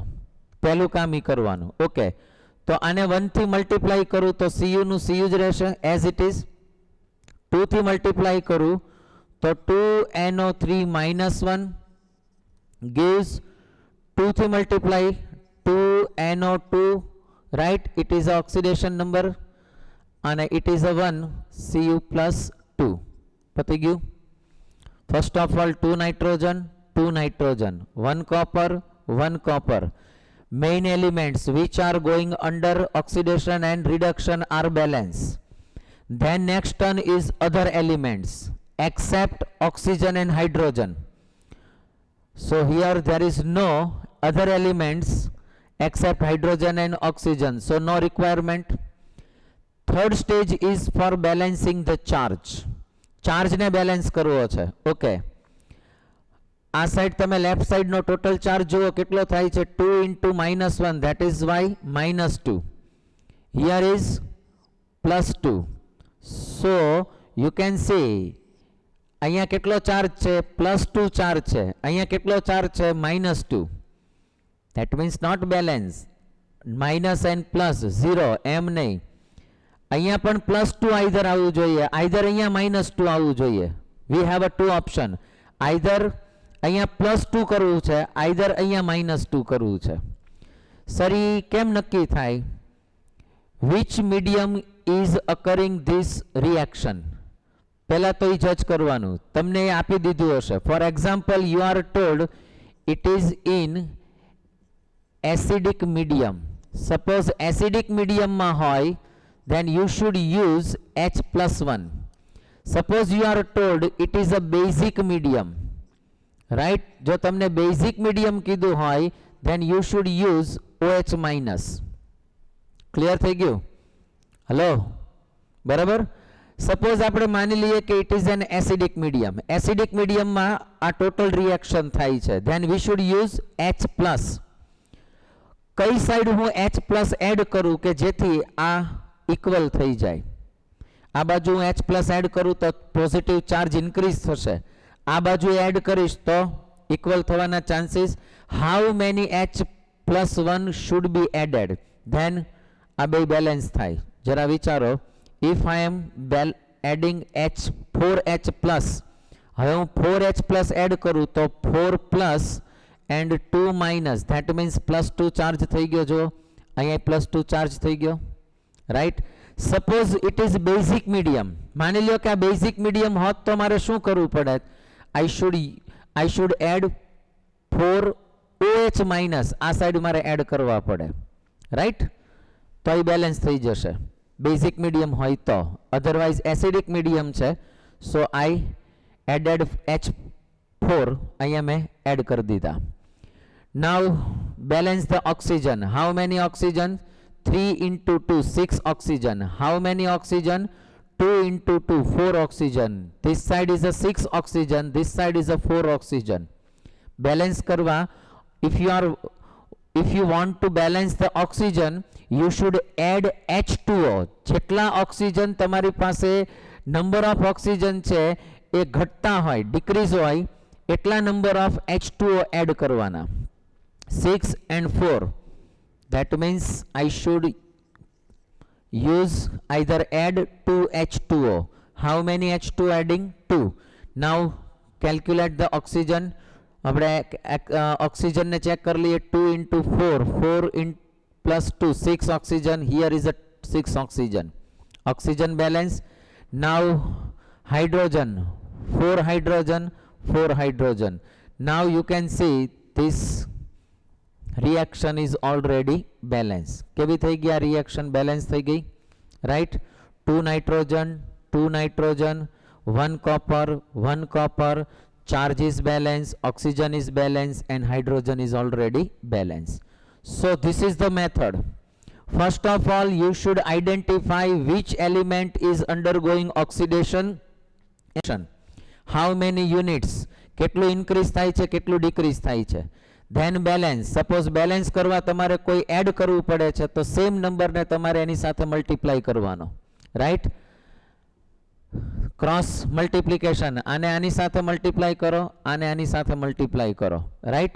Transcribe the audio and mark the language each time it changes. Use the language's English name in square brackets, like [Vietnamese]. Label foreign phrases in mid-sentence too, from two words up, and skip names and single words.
[Gujarati] પહેલું કામ ઈ કરવાનું. ઓકે, તો આને 1 થી મલ્ટીપ્લાય કરું તો CU નું CU જ રહેશે [English] as it is. [Gujarati] 2 થી મલ્ટીપ્લાય કરું તો 2NO3 -1 gives 2 થી મલ્ટીપ્લાય 2NO2. [English] right? it is oxidation number and it is a 1 Cu +2. [Gujarati] પતી ગયું? [English] first of all 2 nitrogen, 1 copper, 1 copper. main elements which are going under oxidation and reduction are balanced. then next one is other elements except oxygen and hydrogen. so here there is no other elements except hydrogen and oxygen, so no requirement. third stage is for balancing the charge. [Gujarati] charge ne balance કરવો છે. ઓકે, આ સાઈડ તમે [English] left side [Gujarati] નો ટોટલ ચાર્જ જુઓ કેટલો થાય છે? [English] 2 × -1, that is why -2. here is +2. so you can see [Gujarati] અહીંયા કેટલો ચાર્જ છે? +2 ચાર્જ છે. અહીંયા કેટલો ચાર્જ છે? -2. [English] that means not balance. minus and plus [Gujarati] 0 એમ નહીં. અહીંયા પણ +2 આઈધર આવવું જોઈએ, આઈધર અહીંયા -2 આવવું જોઈએ. [English] we have a two option. [Gujarati] આઈધર અહીંયા +2 કરવું છે, આઈધર અહીંયા -2 કરવું છે. સર ઈ કેમ નક્કી થાય? [English] which medium is occurring this reaction? [Gujarati] પહેલા તો ઈ જજ કરવાનું. તમને એ આપી દીધું હશે. [English] for example you are told it is in acidic medium. suppose acidic medium [Gujarati] માં હોય [English] then you should use H+1. suppose you are told it is a basic medium, right? [Gujarati] જો તમને [English] basic medium [Gujarati] કીધું હોય [English] then you should use OH-. [Gujarati] ક્લિયર થઈ ગયું? હેલો, બરાબર? સપોઝ આપણે માની લઈએ કે [English] it is an acidic medium. acidic medium [Gujarati] માં આ [English] total reaction [Gujarati] થાય છે, [English] then we should use H+. [Gujarati] કઈ સાઈડ હું H+ એડ કરું કે જેથી આ ઇક્વલ થઈ જાય? આ બાજુ હું H+ એડ કરું તો [English] positive charge increase [Gujarati] થશે, આ બાજુ એડ કરીશ તો ઇક્વલ થવાના ચાન્સીસ. [English] How many H+1 should be added? [Gujarati] ધેન આ બે બેલેન્સ થાય. જરા વિચારો. [English] if I am adding 4H+, [Gujarati] હવે હું 4H+ એડ કરું તો [English] 4+ and 2- that means +2 [Gujarati] ચાર્જ થઈ ગયો. જો અહીંયા +2 ચાર્જ થઈ ગયો, રાઈટ? [English] suppose it is basic medium, [Gujarati] માની લ્યો કે આ બેઝિક મીડિયમ હોત તો મારે શું કરવું પડે? [English] I should add 4 OH minus, [Gujarati] આ સાઈડ મારે એડ કરવા પડે, રાઈટ? તો એ બેલેન્સ થઈ જશે બેઝિક મીડિયમ હોય તો. [English] otherwise acidic medium [Gujarati] છે, [English] so I added H4 [Gujarati] અહીંયા મેં એડ કરી દીધા. [English] Now balance the oxygen. How many oxygen? 3 into 2 6 oxygen. How many oxygen? 2 into 2 4 oxygen. This side is a 6 oxygen, this side is a 4 oxygen. Balance करवा, if you want to balance the oxygen, you should add H2O. [Gujarati] જેટલા ઓક્સિજન તમારી પાસે [English] number of oxygen [Gujarati] છે એ ઘટતા હોય, ડિક્રીઝ હોય, એટલા [English] number of H2O [Gujarati] એડ કરવાના. [English] 6 and 4. That means I should use either add 2 H2O. How many H2 adding? 2. Now calculate the oxygen. [Gujarati] આપણે ઓક્સિજન ને ચેક કરી લઈએ. [English] 2 into 4 4 in plus 2 6 oxygen. Here is a 6 oxygen. Oxygen balance. Now hydrogen 4 hydrogen 4 hydrogen. Now you can see this reaction is already balanced. [Gujarati] કેવી થઈ ગઈ આ reaction? balance થઈ ગઈ, [English] right? 2 nitrogen 2 nitrogen, 1 copper 1 copper, charge is balanced, oxygen is balanced, and hydrogen is already balanced. So this is the method. First of all, you should identify which element is undergoing oxidation. How many units? [Gujarati] કેટલું increase થાય છે, કેટલું decrease થાય છે. [English] then balance. suppose balance [Gujarati] કરવા તમારે કોઈ એડ કરવું પડે છે તો સેમ નંબરને તમારે એની સાથે મલ્ટીપ્લાય કરવાનો, રાઈટ? [English] cross multiplication, [Gujarati] આને આની સાથે મલ્ટીપ્લાય કરો, આને આની સાથે મલ્ટીપ્લાય કરો, રાઈટ?